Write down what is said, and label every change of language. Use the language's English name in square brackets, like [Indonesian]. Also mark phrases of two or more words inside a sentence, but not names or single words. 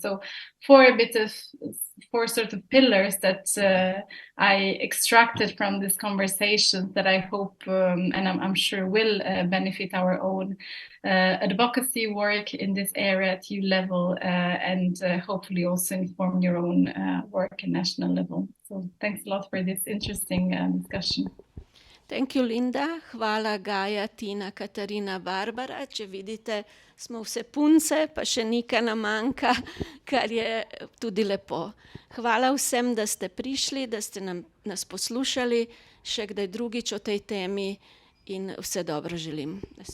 [English] So four sort of pillars that I extracted from this conversation that I hope and I'm sure will benefit our own advocacy work in this area at EU level and hopefully also inform your own work at national level. So thanks a lot for this interesting discussion. Thank you, Linda. [Slovenian] Hvala, Gaja, Tina, Katarina, Barbara. Če vidite, smo vse punce, pa še Nika nam manjka, kar je tudi lepo. Hvala vsem, da ste prišli, da ste nas poslušali, še kdaj drugič o tej temi in vse dobro želim.